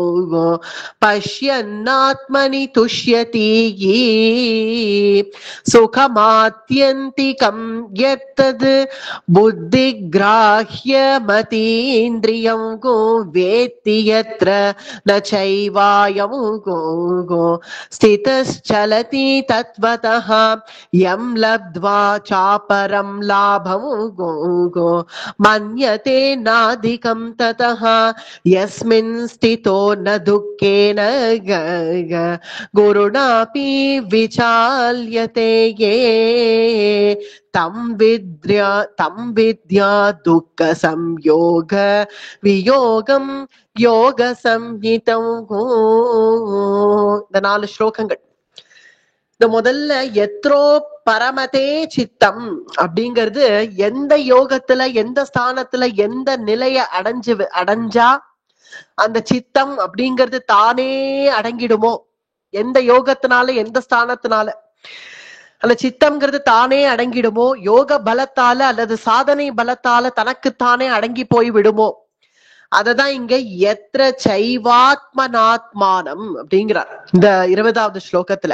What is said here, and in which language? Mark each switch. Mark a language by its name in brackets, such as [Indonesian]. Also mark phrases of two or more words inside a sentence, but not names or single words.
[Sanskrit] पश्यन्नात्मनि तुष्यति सुखमात्यन्तिकं यत्तद् बुद्धि ग्राह्यमतीन्द्रियम् को वेत्ति यत्र न चैवायं को स्थितश्चलति तत्व ततः यं लब्ध्वा चापरं लाभं मन्यते नाधिकं ततः यस्मिन् स्थितो न दुःखेन गुरुणापि विचाल्यते ये तं विद्या दुःख संयोग वियोगं योग संहितम्. [Tamil] இந்த 4 ஸ்லோகங்கள். இந்த முதல்ல எத்ரோ பரமதே சித்தம் அப்படிங்கிறது எந்த யோகத்துல எந்த ஸ்தானத்துல எந்த நிலைய அடைஞ்சா அந்த சித்தம் அப்படிங்கிறது தானே அடங்கிடுமோ, எந்த யோகத்தினால எந்த ஸ்தானத்தினால அந்த சித்தம்ங்கிறது தானே அடங்கிடுமோ, யோக பலத்தால அல்லது சாதனை பலத்தால தனக்குத்தானே அடங்கி போய் விடுமோ, அததான் இங்க எத்ர சைவாத்மனாத்மானம் அப்படிங்கிறார் இந்த 20வது ஸ்லோகத்துல.